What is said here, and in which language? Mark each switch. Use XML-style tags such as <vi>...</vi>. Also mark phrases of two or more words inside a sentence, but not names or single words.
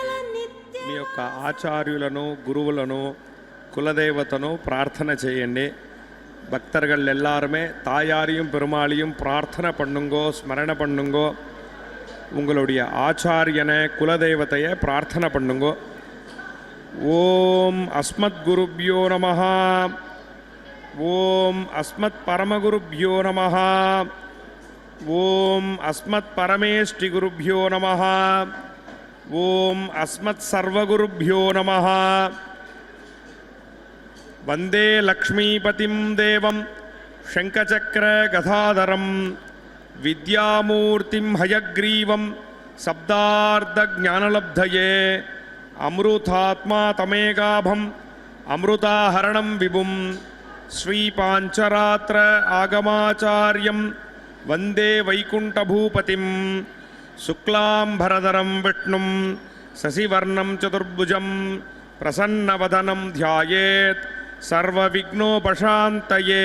<te>మీ యొక్క ఆచార్యులను గురువులను</te> <ta>குலதெய்வத்தனோ பிரார்த்தனை செய்யண்டி பக்தர்கள் எல்லாருமே தாயாரையும் பெருமாளையும் பிரார்த்தனை பண்ணுங்கோ, ஸ்மரணை பண்ணுங்கோ. உங்களுடைய ஆச்சாரியனை குலதெய்வத்தையே பிரார்த்தனை பண்ணுங்கோ.</ta> <sa>ॐ अस्मद् गुरुभ्यो नमः, ॐ अस्मद् परमगुरुभ्यो नमः, ॐ अस्मद् परमेष्ठि गुरुभ्यो नमः, ॐ अस्मद् सर्वगुरुभ्यो नमः. वंदे लक्ष्मीपतिं देवं शंखचक्र गदाधरं विद्यामूर्तिं हयग्रीवं शब्दार्धज्ञानलब्धये अमृतात्मा तमेगाभं अमृताहरणं विभुं श्रीपांचरात्र आगमाचार्यं वंदे वैकुंठभूपतिं शुक्लांभरधरं विष्णुं शशिवर्णं चतुर्भुजं प्रसन्नवदनं ध्यायेत् सर्वविघ्नोपशान्तये.</sa>